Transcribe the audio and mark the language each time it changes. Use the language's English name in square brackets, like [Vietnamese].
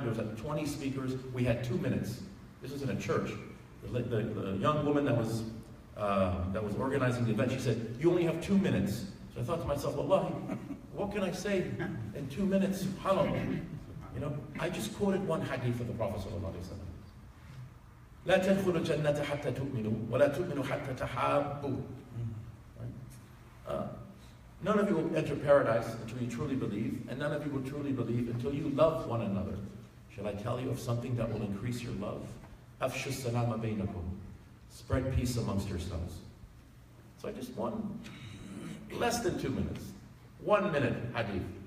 [English] There was like 20 speakers. We had 2 minutes. This was in a church. The young woman that was organizing the event, she said, "You only have 2 minutes." So I thought to myself, "Wallahi, what can I say in 2 minutes? SubhanAllah." I just quoted one hadith of the Prophet ﷺ. [Arabic] لا تدخلوا الجنة حتى تؤمنوا ولا تؤمنوا حتى تحابوا. [English] None of you will enter paradise until you truly believe, and none of you will truly believe until you love one another. Shall I tell you of something that will increase your love? [Arabic] أفشوا السلام بينكم. [English] Spread peace amongst yourselves. So I just less than 2 minutes, 1 minute hadith.